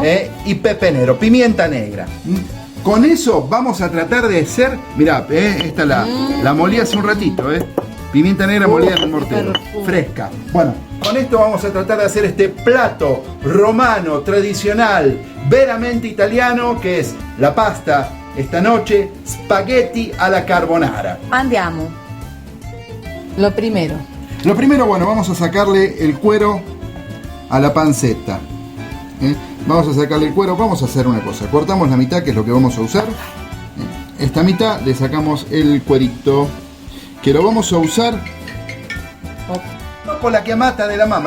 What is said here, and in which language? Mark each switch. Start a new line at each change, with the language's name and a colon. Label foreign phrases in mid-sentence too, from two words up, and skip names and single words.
Spanish: Y pepenero, pimienta negra. Con eso vamos a tratar de hacer, mirá, esta la molí hace un ratito, pimienta negra molida en el mortero, fresca. Bueno, con esto vamos a tratar de hacer este plato romano, tradicional,
Italian: veramente italiano,
Spanish: que es la pasta, esta noche, spaghetti a la carbonara. Andiamo. Lo primero, bueno, vamos a sacarle el cuero a la panceta. Vamos a sacarle el cuero, vamos a hacer una cosa, cortamos la mitad, que es lo que vamos a usar. Esta mitad le sacamos el cuerito, que lo vamos a usar con la chiamata de la mamá.